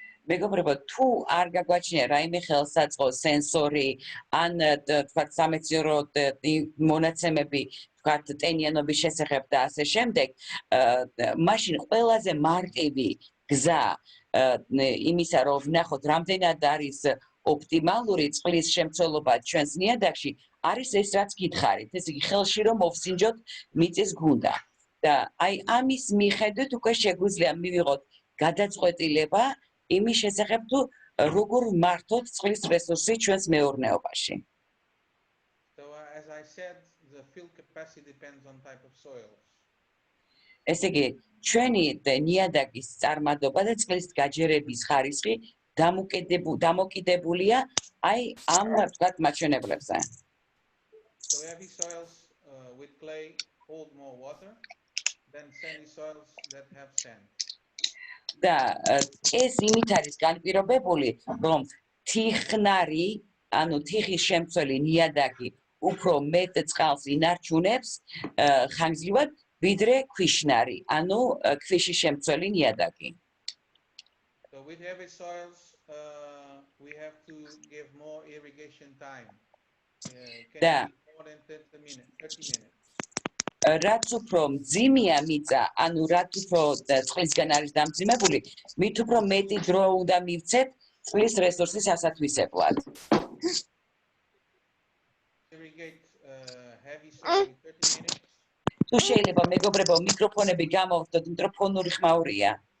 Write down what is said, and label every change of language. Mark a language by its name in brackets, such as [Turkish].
[Georgian] მეგობრებო, თუ არ გაგვაჩნია რაიმე ხელსაწყო სენსორი ან თქვათ სამეცნიერო მონაცემები თქვათ ტენიანობის შესახებ და ასე შემდეგ, მაშინ ყველაზე მარტივი გზა იმისა, რომ ვნახოთ რამდენად არის ოპტიმალური წყლის შემცველობა ჩვენს ნიადაგში, არის ეს რაც გითხარით, ესე იგი ხელში რომ მოვსინჯოთ მიწის გუნდა. და აი ამის მიხედვით უკვე შეგვიძლია მივიღოთ გადაწყვეტილება იმის შესახებ თუ როგორ მართოთ წყლის რესურსი ჩვენს მეურნეობაში. [English] So as I said, the fill capacity depends on type of soils. [Georgian] ესე იგი ჩვენი ნიადაგის წარმადობა და წყლის გაჯერების ხარისხი დამოკიდებულია აი ამ ვთქვათ მაჩვენებლებზე. [English] So heavy soils with clay hold more water than sandy soils that have sand. [Georgian] და ეს იმით არის განპირობებული, რომ თიხნარი, ანუ თიხის შემცველი ნიადაგი უფრო მეტ წყალს ინარჩუნებს ხანგრძლივად, ვიდრე ქვიშნარი, ანუ ქვიშის შემცველი ნიადაგი. [English] So with heavy soils, we have to give more irrigation time. Can be more than 30 minutes. [Georgian] რაც უფრო მძიმეა მიწა, ანუ რაც უფრო წყლისგან არის დამძიმებული, მით უფრო მეტი დრო უნდა მივცეთ წყლის რესურსის ასათვისებლად. [English] Irrigate heavy soil in 30 minutes. [Georgian] თუ შეიძლება მეგობრებო მიკროფონები გამოვხდოთ, იმიტომ რომ ფონური ხმაურია.